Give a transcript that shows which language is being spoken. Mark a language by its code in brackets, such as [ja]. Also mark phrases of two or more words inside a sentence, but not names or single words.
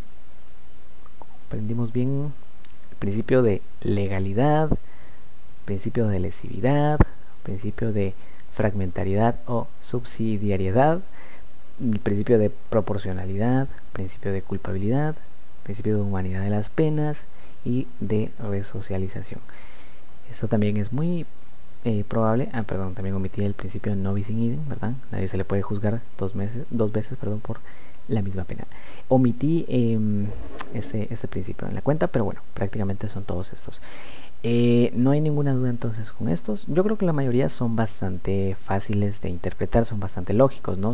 [es] ¿Aprendimos bien el principio de legalidad, principio de lesividad, principio de fragmentariedad o subsidiariedad, el principio de proporcionalidad, principio de culpabilidad, principio de humanidad de las penas y de resocialización? Eso también es muy probable. También omití el principio de [la] non bis in idem, [es] ¿verdad? Nadie se le puede juzgar dos veces por la misma pena. Omití este principio en la cuenta, pero bueno, prácticamente son todos estos. No hay ninguna duda entonces con estos. Yo creo que la mayoría son bastante fáciles de interpretar, son bastante lógicos, ¿no?